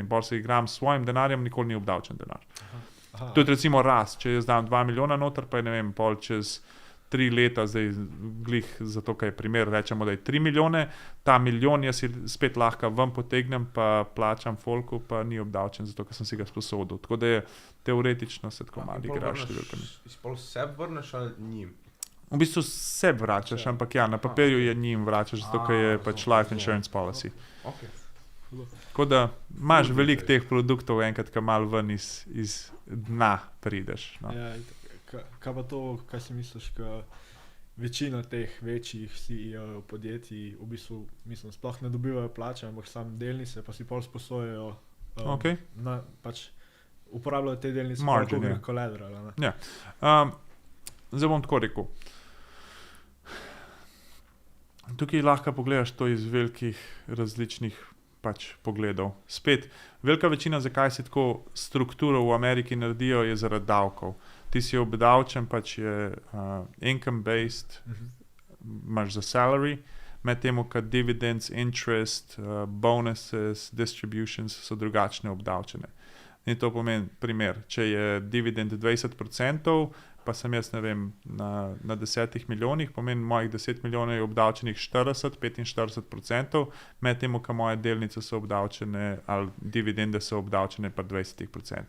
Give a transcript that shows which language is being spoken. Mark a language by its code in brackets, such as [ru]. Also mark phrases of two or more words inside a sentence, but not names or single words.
[sl] In bolj se igram s svojim denarjem, nikoli ni obdavčen denar. Tudi recimo rast, če jaz dam 2 milijona noter, pa je pol čez 3 leta, zdaj glih zato, kaj je primer, rečemo, da je 3 milijone, ta milijon jaz si spet lahko ven potegnem, pa plačam folku, pa ni obdavčen, zato, ker sem si ga sposodil. Tako da je teoretično se tako malo igraš. Pol sebi vrneš ali njim? V bistvu se vračaš, ampak na papirju je njim vračaš, zato, ker je pač [en] life insurance policy. [sl] Tako da imaš veliko teh produktov, enkrat, ko malo ven iz dna prideš. Kaj pa to, kaj si misliš, ka večina teh večjih CEO podjetij v bistvu, sploh ne dobivajo plače, ampak samo delnice, pa si pol sposojajo, pač uporabljajo te delnice kot collateral. Zdaj bom tako rekel. Tukaj lahko pogledaš to iz velikih različnih pogledov. Spet, velika večina, zakaj si tako strukturo v Ameriki naredijo, je zaradi davkov. Ti si obdavčen, pač je income-based, imaš za salary, med temu, kad [en] dividends, interest, bonuses, distributions [sl] so drugačne obdavčene. In to pomeni primer, če je dividend 20%, pa sem jaz, ne vem, na 10 milijonih, pomeni mojih 10 milijonov je obdavčenih 40-45%, med tem, ko moje delnice so obdavčene ali dividende so obdavčene pa 20%.